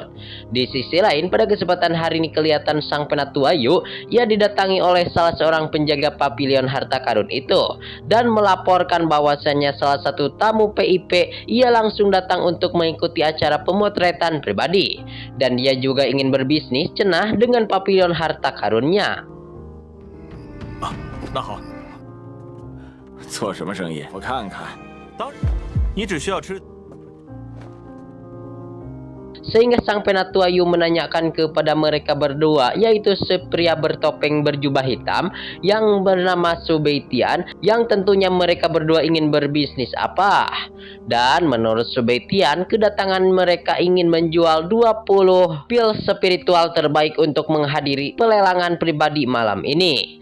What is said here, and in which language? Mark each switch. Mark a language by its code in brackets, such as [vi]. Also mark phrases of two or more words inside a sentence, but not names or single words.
[id] Di sisi lain, pada kesempatan hari ini kelihatan sang penatua Yu, ia didatangi oleh salah seorang penjaga pavilion harta karun itu dan melaporkan bahwasannya salah satu tamu PIP ia langsung datang untuk mengikuti acara pemotretan pribadi dan dia juga ingin berbisnis cenah dengan pavilion harta karunnya. [zh] 那好，做什么生意？我看看。当然，你只需要吃。 [id] Sehingga sang penatua Yu menanyakan kepada mereka berdua, yaitu pria bertopeng berjubah hitam yang bernama Su Beitian, yang tentunya mereka berdua ingin berbisnis apa. Dan menurut Su Beitian, kedatangan mereka ingin menjual 20 pil spiritual terbaik untuk menghadiri pelelangan pribadi malam ini.